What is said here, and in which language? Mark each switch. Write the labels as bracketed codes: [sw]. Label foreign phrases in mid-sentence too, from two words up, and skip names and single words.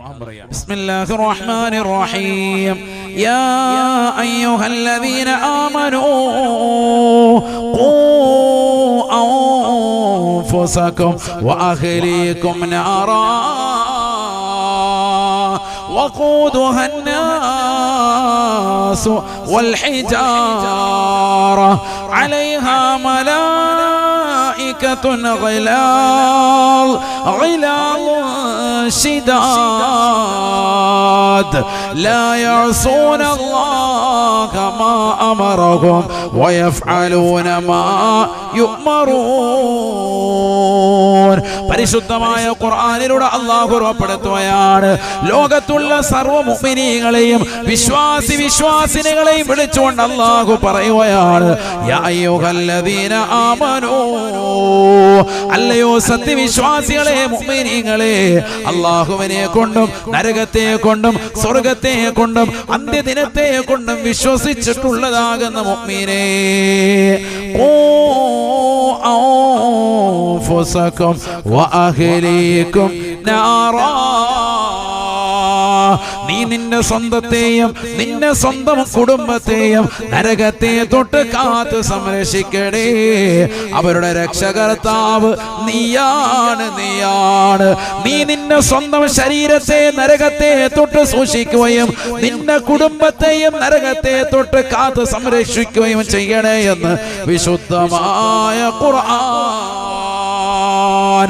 [ar] بسم الله الرحمن الرحيم يا أيها الذين آمنوا قوا أنفسكم وأهليكم نارا وقودها الناس والحجارة عليها ملائكة غلاظ شداد لا يعصون الله ما أمرهم ويفعلون ما يؤمرون. [ml] പരിശുദ്ധമായ ഖുർആനിലൂടെ അല്ലാഹു ഉറപ്പെടുത്തുകയാണ്, ലോകത്തുള്ള സർവ്വ മുഅ്മിനീങ്ങളെയും വിശ്വാസിനികളെയും വിളിച്ചുകൊണ്ട് അല്ലാഹു പറയുകയാണ്, [ar] يا أيها الذين آمنوا, [ml] അല്ലയോ സത്യവിശ്വാസികളെ മുഅ്മിനീങ്ങളെ, അല്ലാഹുവിനെ കൊണ്ടും നരകത്തെ കൊണ്ടും സ്വർഗത്തെ കൊണ്ടും അന്ത്യദിനത്തെ കൊണ്ടും വിശ്വസിച്ചിട്ടുള്ളതാകുന്ന മുഅ്മിനേ, [ar] أنفسكم وأهليكم نارا. [ml] നീ നിന്റെ സ്വന്തത്തെയും നിന്റെ സ്വന്തം കുടുംബത്തെയും നരകത്തെ തൊട്ട് കാത്ത് സംരക്ഷിക്കണേ. അവരുടെ രക്ഷകർത്താവ് നീയാണ്. നീ നിന്റെ സ്വന്തം ശരീരത്തെ നരകത്തെ തൊട്ട് സൂക്ഷിക്കുകയും നിന്റെ കുടുംബത്തെയും നരകത്തെ തൊട്ട് കാത്ത് സംരക്ഷിക്കുകയും ചെയ്യണേ എന്ന് വിശുദ്ധമായ ഖുർആൻ.